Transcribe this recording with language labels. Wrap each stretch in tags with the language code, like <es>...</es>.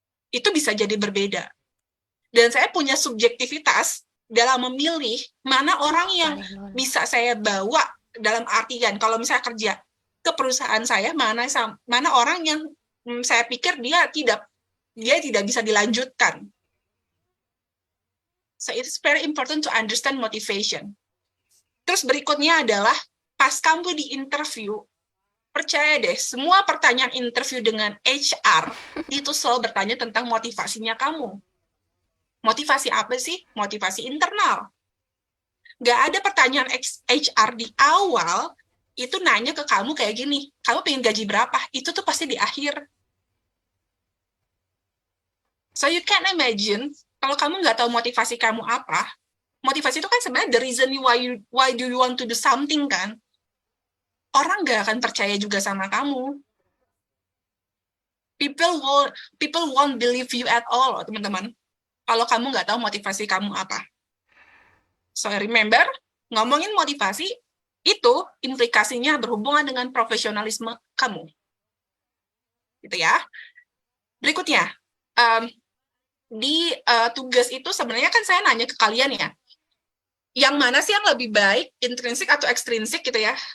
<id>Itu bisa jadi berbeda. Dan saya punya subjektivitas dalam memilih mana orang yang bisa saya bawa dalam artian, kalau misalnya kerja ke perusahaan saya, mana orang yang saya pikir dia tidak bisa dilanjutkan.</id> <en>So it's very important to understand motivation.</en> <id>Terus berikutnya adalah pas kamu di interview, percaya deh, semua pertanyaan interview dengan HR itu selalu bertanya tentang motivasinya kamu. Motivasi apa sih? Motivasi internal. Nggak ada pertanyaan HR di awal itu nanya ke kamu kayak gini, kamu pengen gaji berapa? Itu tuh pasti di akhir. So you can imagine, kalau kamu nggak tahu motivasi kamu apa, motivasi itu kan sebenarnya the reason why do you want to do something kan? Orang nggak akan percaya juga sama kamu.</id> <en>People won't believe you at all, teman-teman.</en> <id>Kalau kamu nggak tahu motivasi kamu apa. So remember, ngomongin motivasi, itu implikasinya berhubungan dengan profesionalisme kamu. Gitu ya. Berikutnya, di tugas itu sebenarnya kan saya nanya ke kalian ya, yang mana sih yang lebih baik, intrinsik atau ekstrinsik gitu ya.</id>